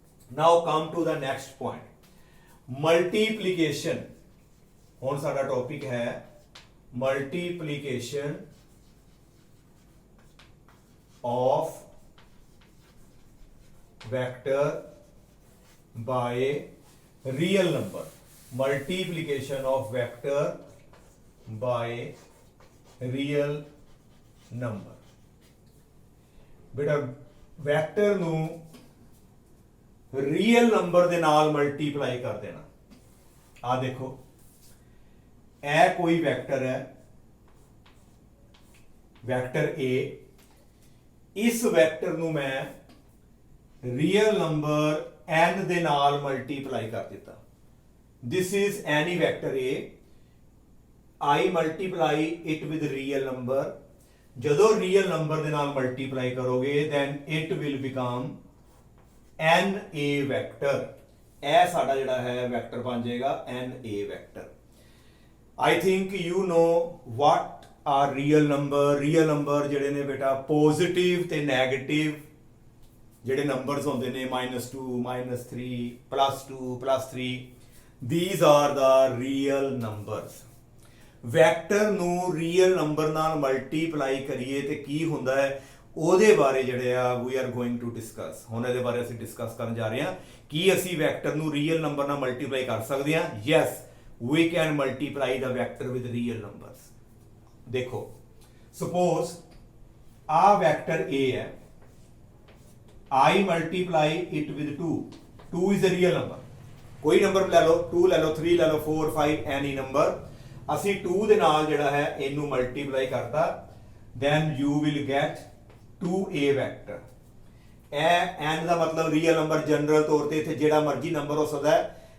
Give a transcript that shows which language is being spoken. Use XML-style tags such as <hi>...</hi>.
<en>Now come to the next point, multiplication.</en> <pa>ਹੁਣ ਸਾਡਾ topic ਹੈ</pa> <en>Multiplication of vector by real number। multiplication of vector by real number।</en> <pa>ਬੇਟਾ vector ਨੂੰ real number ਦੇ ਨਾਲ multiply ਕਰ ਦੇਣਾ। ਆ ਦੇਖੋ, ਇਹ ਕੋਈ ਵੈਕਟਰ ਹੈ, ਵੈਕਟਰ A। ਇਸ ਵੈਕਟਰ ਨੂੰ ਮੈਂ ਰੀਅਲ ਨੰਬਰ n ਦੇ ਨਾਲ ਮਲਟੀਪਲਾਈ ਕਰ ਦਿੱਤਾ।</pa> <en>this is any vector A। I multiply it with real number।</en> <pa>ਜਦੋਂ ਰੀਅਲ ਨੰਬਰ ਦੇ ਨਾਲ ਮਲਟੀਪਲਾਈ ਕਰੋਗੇ</pa> <en>then it will become NA vector।</en> <pa>ਇਹ ਸਾਡਾ ਜਿਹੜਾ ਹੈ ਵੈਕਟਰ ਬਣ ਜਾਏਗਾ NA vector।</pa> <en>I think you know what are real number।</en> <pa>Real number ਜਿਹੜੇ ਨੇ ਬੇਟਾ ਪੋਜ਼ਿਟਿਵ ਤੇ ਨੈਗੇਟਿਵ ਜਿਹੜੇ ਨੰਬਰਸ ਹੁੰਦੇ ਨੇ, -2, -3, +2, +3,</pa> <en>these are the real numbers।</en> <pa>Vector ਨੂੰ ਰੀਅਲ ਨੰਬਰ ਨਾਲ ਮਲਟੀਪਲਾਈ ਕਰੀਏ ਤੇ ਕੀ ਹੁੰਦਾ ਹੈ ਉਹਦੇ ਬਾਰੇ ਜਿਹੜੇ ਆ</pa> <en>we are going to discuss।</en> <pa>ਹੁਣ ਇਹਦੇ ਬਾਰੇ ਅਸੀਂ ਡਿਸਕਸ ਕਰਨ ਜਾ ਰਹੇ ਹਾਂ ਕਿ ਅਸੀਂ ਵੈਕਟਰ ਨੂੰ ਰੀਅਲ ਨੰਬਰ ਨਾਲ ਮਲਟੀਪਲਾਈ ਕਰ ਸਕਦੇ ਹਾਂ।</pa> <en>yes we can multiply the vector with real numbers।</en> <pa>ਦੇਖੋ</pa> <en>suppose</en> <pa>ਆ ਵੈਕਟਰ A ਹੈ,</pa> <en>I multiply it with 2। 2 is a real number।</en> <pa>ਕੋਈ ਨੰਬਰ ਲੈ ਲਓ, 2 ਲੈ ਲਓ, 3 ਲੈ ਲਓ, 4, 5,</pa> <en>any number।</en> <pa>ਅਸੀਂ 2 ਦੇ ਨਾਲ ਜਿਹੜਾ ਹੈ ਇਹਨੂੰ ਮਲਟੀਪਲਾਈ ਕਰਤਾ</pa> <en>then you will get 2A vector।</en> <pa>ਇਹ n ਦਾ ਮਤਲਬ ਰੀਅਲ ਨੰਬਰ ਜਨਰਲ ਤੌਰ ਤੇ ਇੱਥੇ ਜਿਹੜਾ ਮਰਜ਼ੀ ਨੰਬਰ ਹੋ ਸਕਦਾ ਹੈ।</pa>